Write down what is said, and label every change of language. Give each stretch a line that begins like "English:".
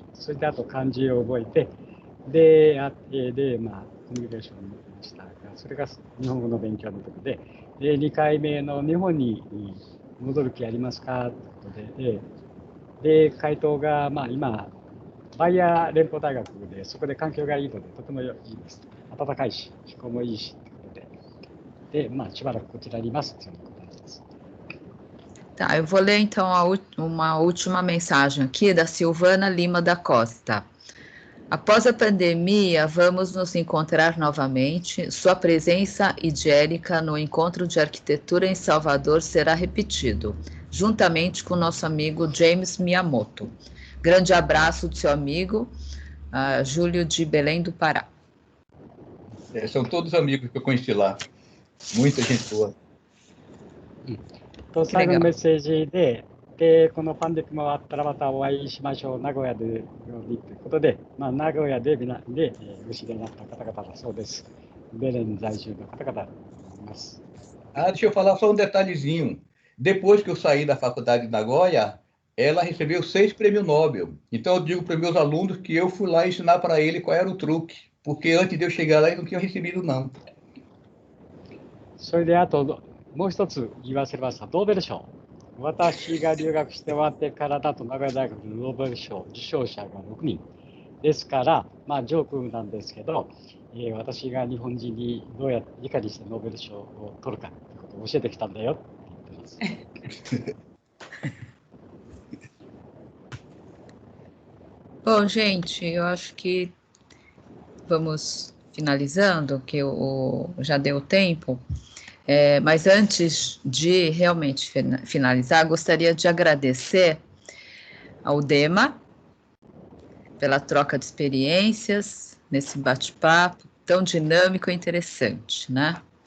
Japanese: それであと漢字を覚えて、で、コミュニケーションを持ってましたが、それが日本語の勉強のところで、2回目の日本に戻る気ありますかということで、回答が、今、バイヤー連邦大学で、そこで環境がいいので、とてもいいです。暖かいし、気候もいいし、ということで、しばらくこちらにいますということです。
Portuguese: Tá, eu vou ler então uma última mensagem aqui da Silvana Lima da Costa. Após a pandemia, vamos nos encontrar novamente. Sua presença idélica no encontro de arquitetura em Salvador será repetido, juntamente com nosso amigo James Miyamoto. Grande abraço do seu amigo, Júlio de Belém do Pará. são todos amigos que eu conheci lá. Muita gente boa.
Japanese: 最後のメッセージで、このパンデミックも終わったらまたお会いしましょう、名古屋でようにということで、名古屋でお知り合いになった方々だそうです。ベレン在住の方々だと思います。
Portuguese: Deixa eu falar só um detalhezinho. Depois que eu saí da faculdade de Nagoya, ela recebeu 6 prêmios Nobel. Então eu digo para os meus alunos que eu fui lá ensinar para ele qual era o truque, porque antes de eu chegar lá eles não tinham recebido não.
Japanese: それであともう一つ言わせました。ノーベル賞。私が留学して終わってからだと名古屋大学のノーベル賞受賞者が6人ですから、ジョークなんですけど、私が日本人にどうやっていかにしてノーベル賞を取るかということを教えてきたんだよって言ってます。
Portuguese: Bom, gente, eu acho que vamos finalizando, que já deu tempo. Mas antes de realmente finalizar, gostaria de agradecer ao Dema pela troca de experiências nesse bate-papo tão dinâmico e interessante, né?